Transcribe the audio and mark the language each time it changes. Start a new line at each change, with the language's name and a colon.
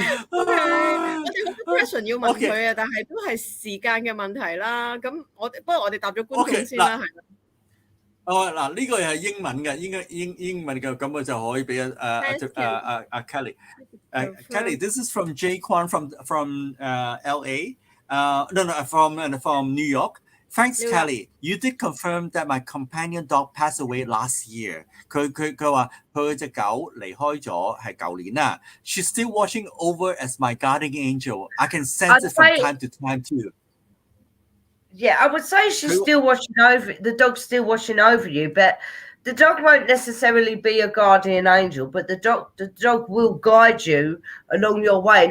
Cantonese: 我哋好多 question 要問佢啊，但係都係時間嘅問題啦。咁不過我哋答咗觀眾先啦，係啦。嗱，呢個係英文嘅，英文嘅，咁我就可以俾Kelly。
English: Kelly, this is from Jay Kwan from LA. No, from New York. Thanks, Kelly. You did confirm that my companion dog passed away last year.
Cantonese: 佢話佢隻狗離開咗係舊年啦。
English: She's still watching over as my guardian angel. I can sense it from time to time too. Yeah, I would say she's still watching over, the dog's still watching over you, but the dog won't necessarily be a guardian angel, but the dog will guide you along your way.